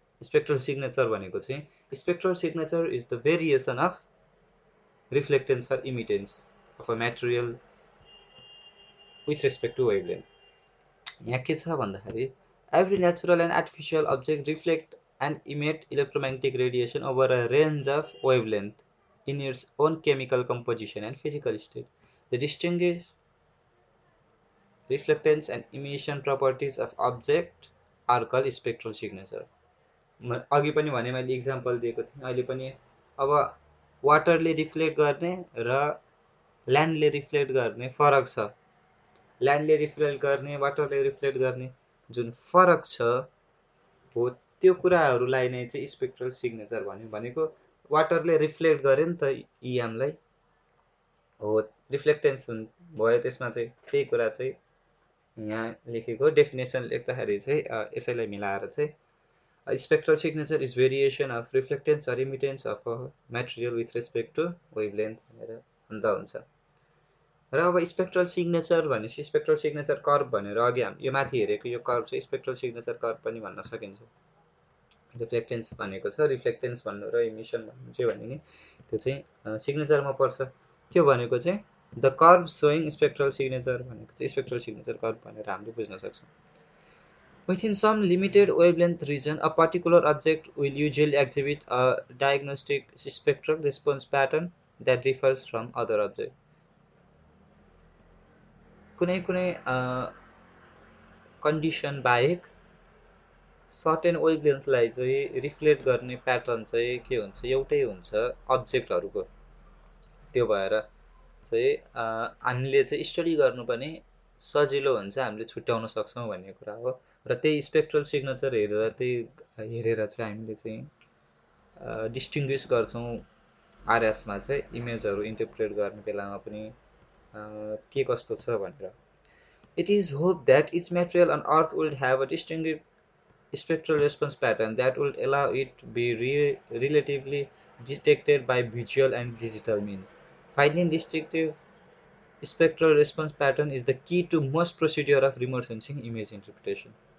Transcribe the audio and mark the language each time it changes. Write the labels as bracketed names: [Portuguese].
[English] spectral signature [Nepali] भनेको चाहिँ [English] Spectral signature is the variation of reflectance or emittance of a material with respect to wavelength. [Nepali] यहाँ के छ भन्दाखेरि [English] Every natural and artificial object reflect and emit electromagnetic radiation over a range of wavelength in its own chemical composition and physical state. The distinguished reflectance and emission properties of object are called spectral signature. [Nepali] अघि पनि भने मैले example दिएको थिएँ, अहिले पनि अब वाटरले reflect गर्ने र ल्यान्डले रिफ्लेक्ट गर्ने फरक छ। ल्यान्डले रिफ्लेक्ट गर्ने, वाटरले रिफ्लेक्ट गर्ने जुन फरक छ हो त्यो कुराहरूलाई नै चाहिँ स्पेक्ट्रल सिग्नेचर भन्यो। भनेको वाटरले रिफ्लेक्ट गर्यो नि त इएमलाई हो, रिफ्लेक्टेन्स भयो, त्यसमा चाहिँ त्यही कुरा चाहिँ यहाँ लेखेको डेफिनेसन लेख्दाखेरि चाहिँ यसैलाई मिलाएर चाहिँ [English] spectral signature is variation of reflectance or emittance of a material with respect to wavelength [Nepali] भनेर भन्दा हुन्छ। र अब स्पेक्ट्रल सिग्नेचर भनेपछि स्पेक्ट्रल सिग्नेचर कर्भ भनेर अघि हामी यो माथि हेरेको यो कर्भ चाहिँ स्पेक्ट्रल सिग्नेचर कर्भ पनि भन्न सकिन्छ। रिफ्लेक्टेन्स भनेको छ, रिफ्लेक्टेन्स भन्नु र इमिसन भन्नु चाहिँ भने नि त्यो चाहिँ सिग्नेचरमा पर्छ। त्यो भनेको चाहिँ [English] the curve showing spectral signature [Nepali] भनेको चाहिँ स्पेक्ट्रल सिग्नेचर कर्भ भनेर हामीले बुझ्न सक्छौँ। [English] Within some limited wavelength region, a particular object will usually exhibit a diagnostic spectral response pattern that differs from other objects. [Nepali] कुनै कुनै कन्डिसन बाहेक सर्टेन वेभलेन्थलाई चाहिँ रिफ्लेक्ट गर्ने प्याटर्न चाहिँ के हुन्छ, एउटै हुन्छ अब्जेक्टहरूको। त्यो भएर चाहिँ हामीले चाहिँ स्टडी गर्नु पनि सजिलो हुन्छ, हामीले छुट्याउन सक्छौँ भन्ने कुरा हो। र त्यही स्पेक्ट्रल सिग्नेचर हेरेर हेरेर चाहिँ हामीले चाहिँ डिस्टिङ्ग्विस गर्छौँ आरएसमा चाहिँ इमेजहरू इन्टरप्रेट गर्ने बेलामा पनि के कस्तो छ भनेर। [English] It is hope that each material on earth would have a distinguish spectral response pattern that would allow it to be relatively detected by visual and digital means. Finding distinctive spectral response pattern is the key to most procedure of remote sensing image interpretation.